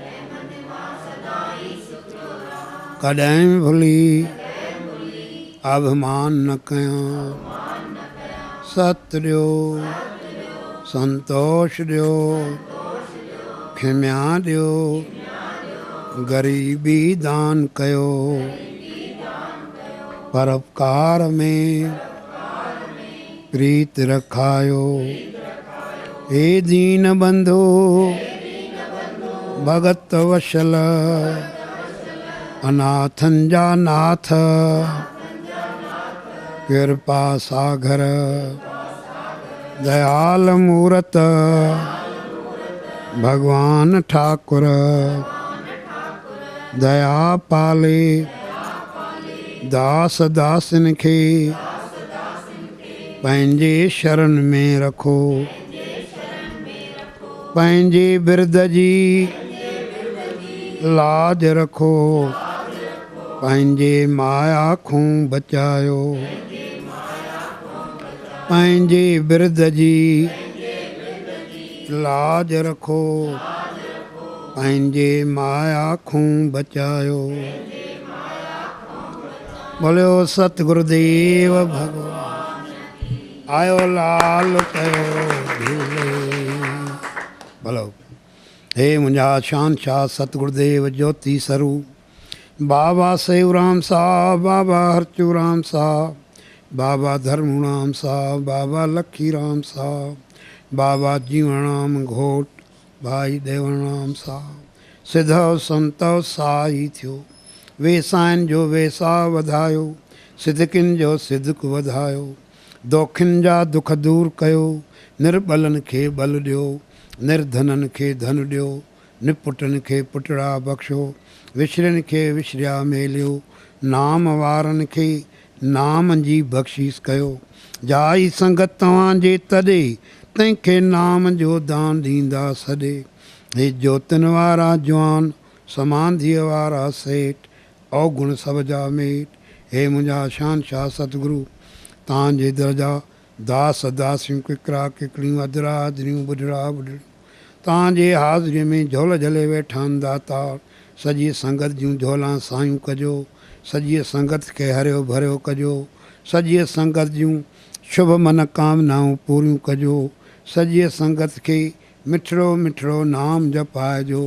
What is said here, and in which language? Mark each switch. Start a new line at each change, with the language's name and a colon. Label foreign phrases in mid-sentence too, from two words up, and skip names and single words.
Sindhi: कॾहिं भुली अभिमान न कयां। सत ॾियो संतोष ॾियो खिम्या ॾियो ग़रीबी दान कयो। परोपकार में प्रीत रखायो। हे दीन बंधु भगत वशल अनाथन जा नाथ कृपा सागर दयाल मूरत भगवान ठाकुर दया पाले दास दासन खे पंहिंजे शरण में रखो। पंहिंजे बिरद जी लाज रखो। पंहिंजे माया खां बचायो। पंहिंजे बिरद जी लाज रखो। पंहिंजे माया खां बचायो। बोलियो सतगुरुदेव भगवान आयो लाल कयो झूले। भलो हे मुंहिंजा शहंशाह सतगुरुदेव ज्योति स्वरूप बाबा सेवराम साहब बाबा हरचूराम साहब बाबा धर्मूराम साहब बाबा लखीराम साहब बाबा जीवनराम घोट भाई देवराम साहब सिधव संतव साई थियो। वेसाइन जो वेसा वधायो। सिदकिन जो सिदक वधायो। दोखिन जा दुख दूर कयो। निर्बलन खे बल ॾियो। निर्धनन खे धन ॾियो। निपुटन खे पुटड़ा बख़्शो। विछड़न खे विछड़िया मेलियो। नाम वारनि खे नाम जी बख़्शीश कयो। जाई संगत तव्हांजे तॾे तंहिंखे नाम जो दान ॾींदा सॾे। हे ज्योतिन वारा जवान समाधीअ वारा सेठ अवगुण सभ जा मेट। हे मुंहिंजा शहंशाह सतगुरु तव्हांजे दर जा दास दासियूं किकरा किकड़ियूं अदरा अदरियूं बुढड़ा बुढड़ियूं तव्हांजे हाज़िरीअ में झोल झले वेठा आहिनि दातार। सॼी संगत जूं झोलां सायूं कजो। सॼी संगत खे हरियो भरियो कजो। सॼी संगत जूं शुभ मनोकामनाऊं पूरियूं कजो। सॼी संगत खे मिठड़ो मिठड़ो नाम जपाइजो।